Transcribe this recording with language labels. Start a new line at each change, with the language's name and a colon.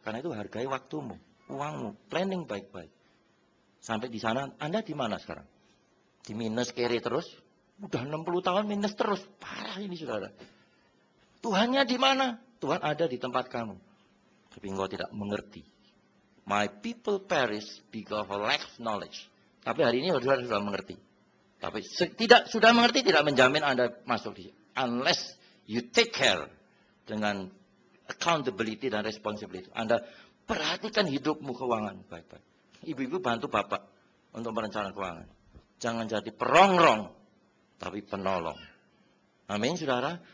Indonesian: Karena itu hargai waktumu, uangmu, planning baik-baik. Sampai di sana, Anda di mana sekarang? Di minus kiri terus. Udah 60 tahun minus terus. Parah ini, saudara. Tuhannya di mana? Tuhan ada di tempat kamu. Tapi engkau tidak mengerti.
English: My people perish because of lack of knowledge.
Indonesian: Tapi hari ini saudara sudah mengerti. Tapi sudah mengerti tidak menjamin Anda masuk di situ.
English: Unless you take care dengan accountability dan responsibility.
Indonesian: Anda perhatikan hidupmu keuangan baik-baik. Ibu-ibu bantu bapak untuk merencanakan keuangan. Jangan jadi perongrong, tapi penolong. Amin, saudara.